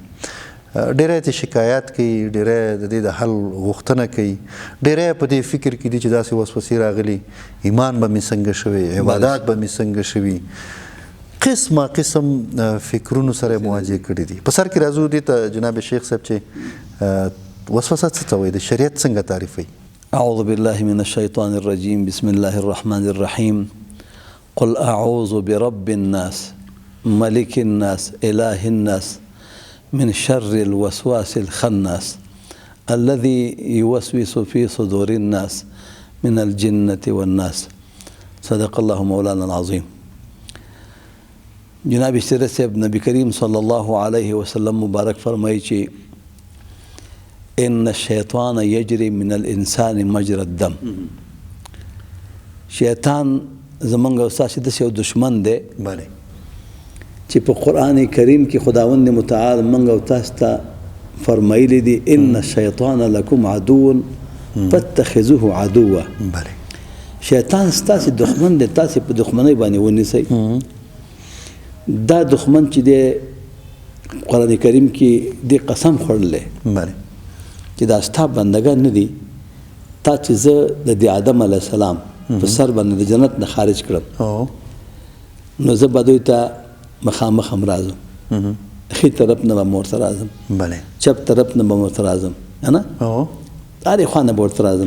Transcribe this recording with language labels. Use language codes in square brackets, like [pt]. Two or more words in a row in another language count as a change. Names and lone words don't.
[ps] ډېری ته شکایت کوي، ډېری د دې د حل غوښتنه کوي، ډېری په دې فکر کې دي چې داسې وسوسې راغلي ایمان به مې څنګه شوی، عبادات به مې څنګه شوي، قسمه قسم فکرونو سره مواجه کړي دي. په سر کې راځو دې ته جناب شیخ صاحب چې وسوسه څه ته وایي، د شریعت څنګه تعریفوي؟ [ar] اعوذ بالله من الشیطان الرجیم بسم الله الرحمن الرحیم قل اعوذ برب الناس ملک الناس اله الناس من شر الوسواس الخناس الذي يوسوس في صدور الناس من الجنة والناس. صدق الله مولانا العظيم. [ps] جناب اشتر صاحب نبی کریم [ar] صلی الله علیه وسلم [ps] مبارک فرمایي چې [ar] ان الشیطان یجری من الانسان مجرى الدم. [ps] شیطان زمونږ او ستاسې داسې یو دشمن دی چې په قرآن کریم کې خداوند متعال موږ او تاسو ته فرمایلی دي [ar] ان الشیطان لکم عدو فاتخذوه عدوا. [ps] شیطان ستاسې دښمن دی، تاسې په دښمنۍ باندې ونیسئ. دا دښمن چې دی قرآن کریم کې دې قسم خوړلی چې دا ستا بندګان نه دي، تا چې زه د دې آدم [ar] علیه السلام [ps] په سر باندې د جنت نه خارج کړم نو زه به دوی ته مخامخ هم راځم، ښي طرف نه به م ورته راځم، چپ طرف نه به م ورته راځم، نه هرې خوا نه به ورته راځم.